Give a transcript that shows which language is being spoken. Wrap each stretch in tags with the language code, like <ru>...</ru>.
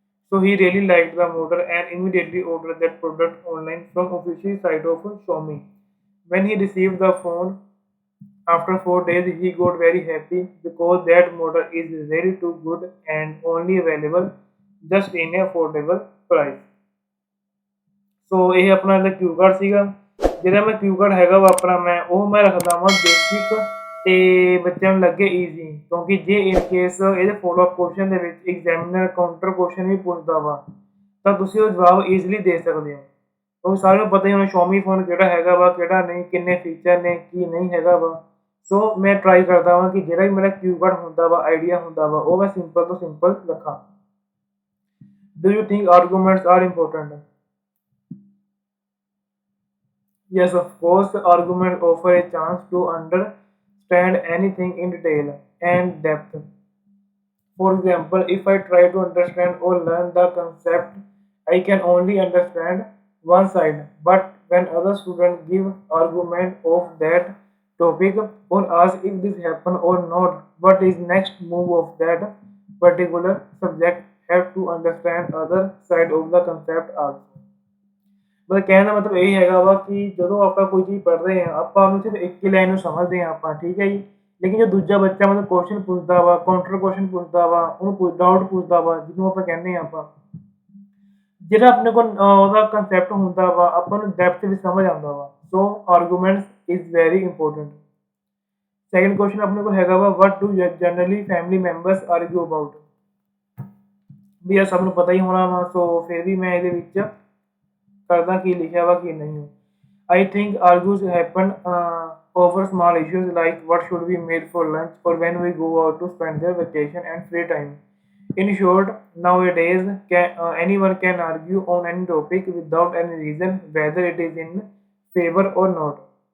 <en>So he really liked the model and immediately ordered that product online from official site of Xiaomi. When he received the phone after 4 days, he got very happy because that model is really too good and only available just in a affordable price.</en> <pa>ਸੋ ਇਹ ਆਪਣਾ ਇਹਦਾ ਕਿਊ card ਸੀਗਾ। ਜਿਹੜਾ ਮੈਂ ਕਿਊ card ਹੈਗਾ ਵਾ ਆਪਣਾ ਮੈਂ ਰੱਖਦਾ ਵਾਂ ਬੇਸਿਕ ਤੇ ਬੱਚਿਆਂ ਨੂੰ ਲੱਗੇ ਈਜ਼ੀ, ਕਿਉਂਕਿ ਜੇ ਇਨ ਕੇਸ ਇਹਦੇ ਫੋਲੋ ਅਪ ਕੁਐਸਚਨ ਦੇ ਵਿੱਚ ਐਗਜ਼ਾਮੀਨਰ ਕਾਊਂਟਰ ਕੁਐਸਚਨ ਵੀ ਪੁੱਛਦਾ ਵਾ ਤਾਂ ਤੁਸੀਂ ਉਹ ਜਵਾਬ ਈਜ਼ੀਲੀ ਦੇ ਸਕਦੇ ਹੋ। ਕਿਉਂਕਿ ਸਾਰਿਆਂ ਨੂੰ ਪਤਾ ਹੀ ਹੋਣਾ Xiaomi ਫੋਨ ਕਿਹੜਾ ਹੈਗਾ ਵਾ ਕਿਹੜਾ ਨਹੀਂ, ਕਿੰਨੇ ਫੀਚਰ ਨੇ ਕੀ ਨਹੀਂ ਹੈਗਾ ਵਾ। ਸੋ ਮੈਂ ਟਰਾਈ ਕਰਦਾ ਵਾਂ ਕਿ ਜਿਹੜਾ ਵੀ ਮੇਰਾ ਕਿਊ ਕਾਰਡ ਹੁੰਦਾ ਵਾ ਆਈਡੀਆ ਹੁੰਦਾ ਵਾ ਉਹ ਮੈਂ ਸਿੰਪਲ ਤੋਂ ਸਿੰਪਲ ਰੱਖਾਂ।</pa> <en>Do you think arguments are important? Yes, of course, arguments offer a chance to understand anything in detail and depth. For example, if I try to understand or learn the concept, I can only understand one side. But when other students give argument of that topic or ask if this happened or not, what is next move of that particular subject, have to understand other side of the concept also.</en> <pa>ਮਤਲਬ ਕਹਿਣ ਦਾ ਮਤਲਬ ਇਹ ਹੈਗਾ ਵਾ ਕਿ ਜਦੋਂ ਆਪਾਂ ਕੋਈ ਚੀਜ਼ ਪੜ੍ਹ ਰਹੇ ਹਾਂ ਆਪਾਂ ਉਹਨੂੰ ਸਿਰਫ ਇੱਕ ਹੀ ਲਾਈਨ ਨੂੰ ਸਮਝਦੇ ਹਾਂ ਆਪਾਂ, ਠੀਕ ਹੈ ਜੀ। ਲੇਕਿਨ ਜੋ ਦੂਜਾ ਬੱਚਾ ਮਤਲਬ ਕੁਐਸਚਨ ਪੁੱਛਦਾ ਵਾ, ਕਾਊਂਟਰ ਕੁਐਸਚਨ ਪੁੱਛਦਾ ਵਾ, ਉਹਨੂੰ ਡਾਊਟ ਪੁੱਛਦਾ ਵਾ, ਜਿਹਨੂੰ ਆਪਾਂ ਕਹਿੰਦੇ ਹਾਂ ਆਪਾਂ, ਜਿਹੜਾ ਆਪਣੇ ਕੋਲ ਉਹਦਾ ਕੰਸੈਪਟ ਹੁੰਦਾ ਵਾ ਆਪਾਂ ਨੂੰ ਡੈਪਥ ਵਿੱਚ ਸਮਝ ਆਉਂਦਾ ਵਾ।</pa> <en>So arguments is very important.</en> <pa>Second question ਆਪਣੇ ਕੋਲ ਹੈਗਾ ਵਾ</pa> <en>What do generally family members argue about.</en> <pa>ਵੀ ਇਹ ਸਭ ਨੂੰ ਪਤਾ ਹੀ ਹੋਣਾ ਵਾ, ਸੋ ਫਿਰ ਵੀ ਮੈਂ ਇਹਦੇ ਵਿੱਚ ਕਰਦਾ ਕੀ ਲਿਖਿਆ ਵਾ ਕੀ ਨਹੀਂ।</pa> <en>I think argues happen over small issues like what should be made for lunch or when we go out to spend their vacation and free time. In short, nowadays anyone can argue on any topic without any reason whether it is in favor or not.</en>